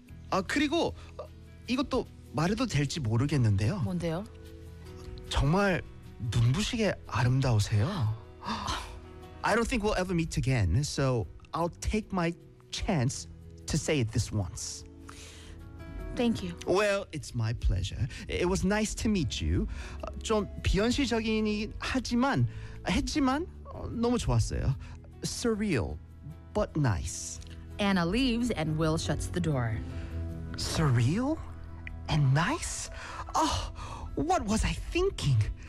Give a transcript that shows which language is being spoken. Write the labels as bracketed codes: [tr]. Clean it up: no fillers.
[ko] 아 그리고 이것도 말해도 될지 모르겠는데요. 뭔데요? 정말 눈부시게 아름다우세요. [en] I don't think we'll ever meet again, so I'll take my chance to say it this once. Thank you. Well, it's my pleasure. It was nice to meet you. [ko] 좀 비현실적이긴 했지만 너무 좋았어요. [en] Surreal, but nice. Anna leaves and Will shuts the door. Surreal and nice? Oh, what was I thinking?